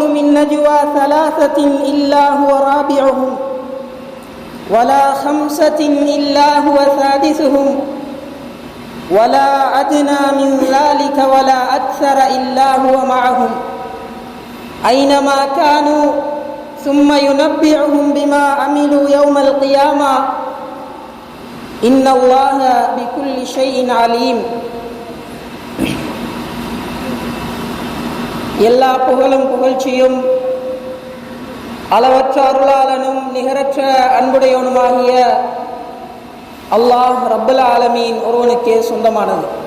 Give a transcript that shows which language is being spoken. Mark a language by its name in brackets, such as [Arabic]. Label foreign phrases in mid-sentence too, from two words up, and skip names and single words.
[Arabic] من نجوى ثلاثة إلا هو رابعهم ولا خمسة إلا هو سادسهم ولا أدنى من ذلك ولا أكثر إلا هو معهم أينما كانوا ثم ينبئهم بما عملوا يوم القيامة إن الله بكل شيء عليم. [Tamil] எல்லா புகழும் புகழ்ச்சியும் அளவற்ற அருளாளனும் நிகரற்ற அன்புடையவனுமாகிய [Arabic] الله رب العالمين [Tamil] ஒருவனுக்கே சொந்தமானது.